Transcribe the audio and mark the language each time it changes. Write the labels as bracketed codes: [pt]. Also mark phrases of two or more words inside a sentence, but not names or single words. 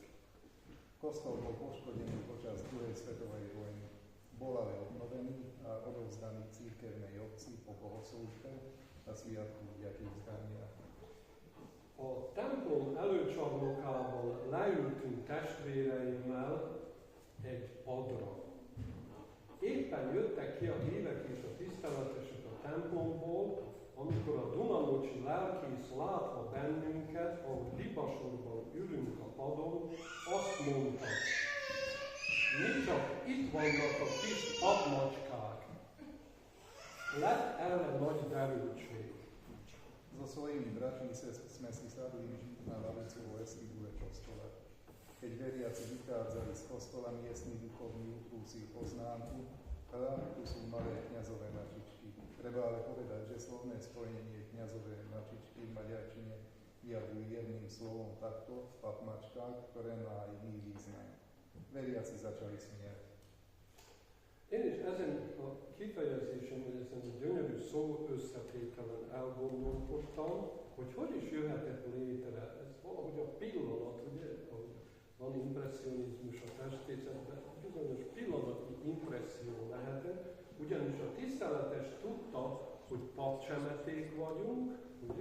[sk] Kostol bol poškodený počas druhej svetovej vojny. Bol ale obnovený a odovzdaný cirkevnej obci po bohoslužbe a sviatku vďaky vzdania. [hu] A templom előcsarnokában leültünk testvéreimmel egy padra. Éppen jöttek ki a hívek és a tiszteletesek a templomból, amikor a Dunamocsi lelkész látva bennünket, ahogy libasorban ülünk a padon, azt mondta, mi csak itt vannak a kis padmacskák. Lett erre nagy derültség. [sk] So svojimi bratmi sme si sadli na lavicu vo vestibule kostola. Keď veriaci vychádzali z kostola, miestny duchovný utrúsil poznámku, tu sú malé kňazové mačičky. Treba ale povedať, že slovné spojenie kňazové mačičky v maďarčine vyjadrujú jedným slovom takto v patmačkách, ktoré má iný význam. Veriaci začali smiať. [hu] Én is ezen a kifejezésen, vagy ezen a gyönyörű szó összetételen elgondolkodtam, hogy is jöhetett létre. Ez valahogy a pillanat, ugye, ahogy van impresszionizmus a festészetben, bizonyos pillanatnyi impresszió lehetett, Ugyanis a tiszteletes tudta, hogy papcsemeték vagyunk, ugye?